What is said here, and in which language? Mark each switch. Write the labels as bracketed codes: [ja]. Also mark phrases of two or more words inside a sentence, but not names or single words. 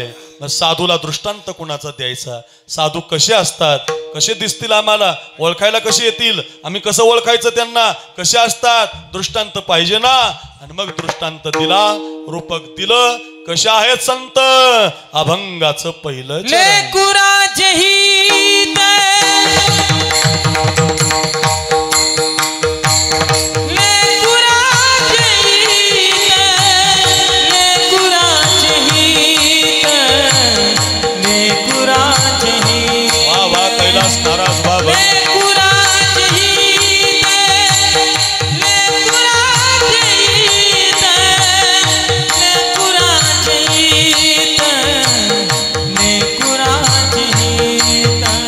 [mr] मग साधूला दृष्टांत कुणाचा द्यायचा? साधू कसे असतात, कसे दिसतील आम्हाला, ओळखायला कसे येतील, आम्ही कसं ओळखायचं त्यांना, कसे असतात, दृष्टांत पाहिजे ना. आणि मग दृष्टांत दिला, रूपक दिलं. कशा आहेत संत? अभंगाचं पहिलं चरण. लेकुराचे हित, लेकुराचे हित, लेकुराचे हित, लेकुराचे हित. वा वा कैलास महाराज बाबा. लेकुराचे हित, लेकुराचे हित, लेकुराचे हित, लेकुराचे हित.